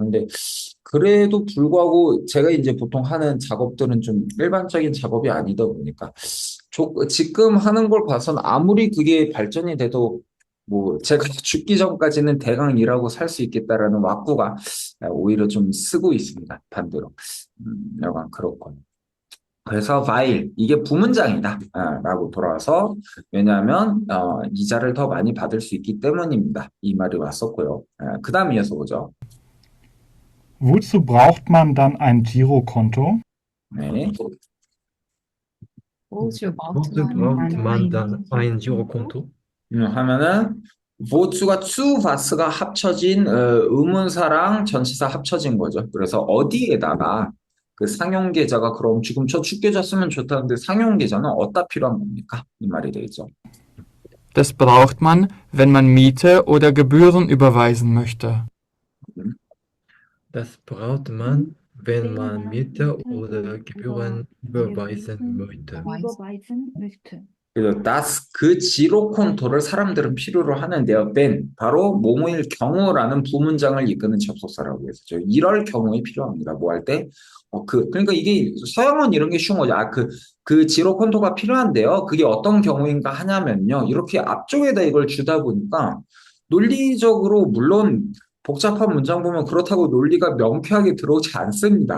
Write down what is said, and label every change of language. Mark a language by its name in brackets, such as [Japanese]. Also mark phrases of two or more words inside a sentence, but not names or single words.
[Korean] 근데 그래도 불구하고 제가 이제 보통 하는 작업들은 좀 일반적인 작업이 아니다 보니까 지금 하는 걸 봐서는 아무리 그게 발전이 돼도 뭐 제가 죽기 전까지는 대강 일하고 살 수 있겠다라는 왁구가 오히려 좀 쓰고 있습니다. 반대로. 약간 그렇군. 그래서 while 이게 부문장이다 라고 돌아와서 왜냐하면 이자를 더 많이 받을 수 있기 때문입니다. 이 말이 왔었고요. 그 다음 이어서 보죠. [German] Wozu braucht man dann ein Girokonto? [Korean] 네. [German] Wozu braucht man dann ein Girokonto? [Korean] 하면은 wozu가 zu, was가 합쳐진 의문사랑 전치사 합쳐진 거죠. 그래서 어디에다가 그 상용 계좌가 그럼 지금 저 축계좌 쓰면 좋다는데 상용 계좌는 어디다 필요한 겁니까? 이 말이 되겠죠. [German] Das braucht man, wenn man Miete oder Gebühren überweisen möchte. Das braucht man, wenn man Miete oder Gebühren überweisen möchte. überweisen möchte. [Korean] 그래서 그 지로콘토를 사람들은 필요로 하는데요. when 바로 뭐뭐일 경우라는 부문장을 이끄는 접속사라고 했었죠. 이럴 경우에 필요합니다. 뭐 할 때? 그러니까 이게 서양은 이런 게 쉬운 거죠. 그 지로콘토가 필요한데요. 그게 어떤 경우인가 하냐면요. 이렇게 앞쪽에다 이걸 주다 보니까 논리적으로 물론 복잡한 문장 보면 그렇다고 논리가 명쾌하게 들어오지 않습니다.